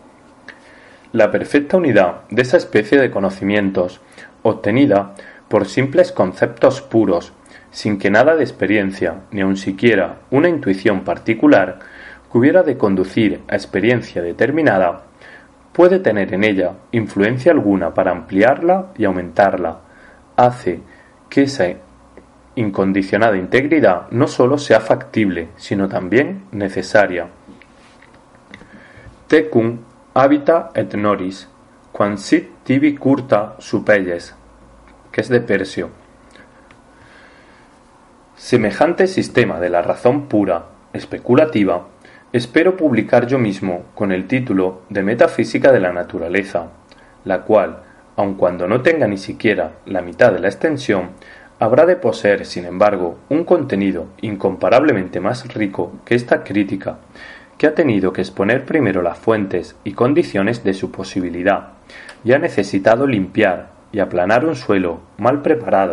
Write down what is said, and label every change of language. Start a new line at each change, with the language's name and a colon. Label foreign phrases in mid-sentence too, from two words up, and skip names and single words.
Spanish: La perfecta unidad de esa especie de conocimientos, obtenida por simples conceptos puros, sin que nada de experiencia, ni aun siquiera una intuición particular, que hubiera de conducir a experiencia determinada, puede tener en ella influencia alguna para ampliarla y aumentarla, hace que esa incondicionada integridad no sólo sea factible, sino también necesaria.
Latin: Tecum habita et noris, quam sit tibi curta supelles,
Spanish: que es de Persio. Semejante sistema de la razón pura, especulativa, espero publicar yo mismo con el título de Metafísica de la Naturaleza, la cual, aun cuando no tenga ni siquiera la mitad de la extensión, habrá de poseer, sin embargo, un contenido incomparablemente más rico que esta crítica, que ha tenido que exponer primero las fuentes y condiciones de su posibilidad, y ha necesitado limpiar y aplanar un suelo mal preparado.